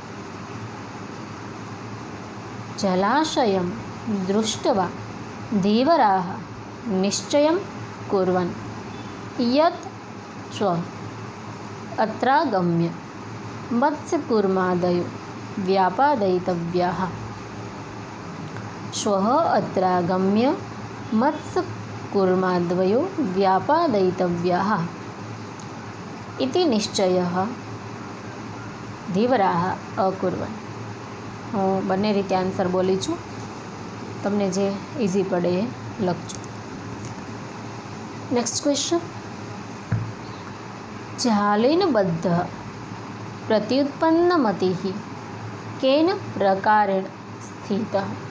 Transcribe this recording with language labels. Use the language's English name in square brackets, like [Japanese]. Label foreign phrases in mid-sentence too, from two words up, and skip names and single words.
[Sanskrit] જલાશયમ દૃષ્ટવા ધીવરાઃ નિશ્ચયમ કુર્વन् યત સ્વ અત્રાગમ્ય મત્સ્યકૂર્માદયો વ્યાપાદયિતવ્યાઃ. શ્વઃ અત્રાગમ્ય मत्स्यकूर्माद्वयो व्यापादयितव्याः इति निश्चयः धीवराः अकुर्वन्। [Gujarati] હું બંને રીતે આન્સર બોલી છું, તમને જે ઇઝી પડે એ લખજો. [English] Next question. [Sanskrit] જાલેન બદ્ધ પ્રત્યુત્પન્નમતિઃ કેન પ્રકારેણ સ્થિતઃ?